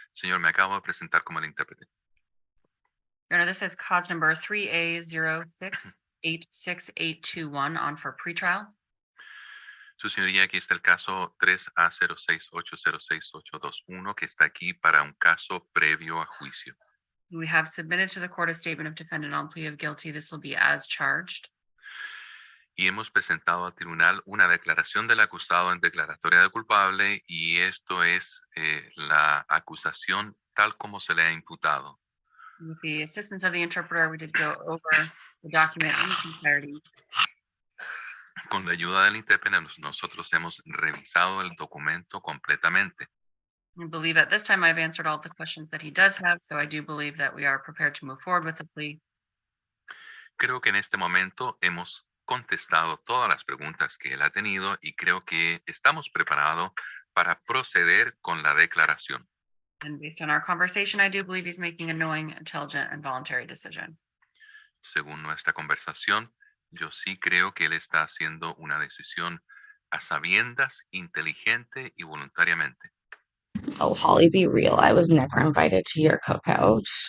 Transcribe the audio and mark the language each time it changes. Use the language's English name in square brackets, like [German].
[Spanish] Señor, me acabo de presentar como el intérprete. [English] Your Honor, this is cause number 3A0686821 on for pretrial. [Spanish] Su señoría, aquí está el caso 3A068060821, que está aquí para un caso previo a juicio. [English] We have submitted to the court a statement of defendant on plea of guilty. This will be as charged. [Spanish] Y hemos presentado al tribunal una declaración del acusado en declaratoria de culpable, y esto es la acusación tal como se le ha imputado. [English] With the assistance of the interpreter, we did go over the document in its entirety. [Spanish] Con la ayuda del intérprete, nosotros hemos revisado el documento completamente. [English] I believe at this time I've answered all the questions that he does have, so I do believe that we are prepared to move forward with the plea. [Spanish] Creo que en este momento hemos contestado todas las preguntas que él ha tenido y creo que estamos preparados para proceder con la declaración. [English] And based on our conversation, I do believe he's making a knowing, intelligent, and voluntary decision. [Spanish] Según nuestra conversación, yo sí creo que él está haciendo una decisión a sabiendas, inteligente y voluntariamente. [English] Oh, Holly, be real. I was never invited to your cookout.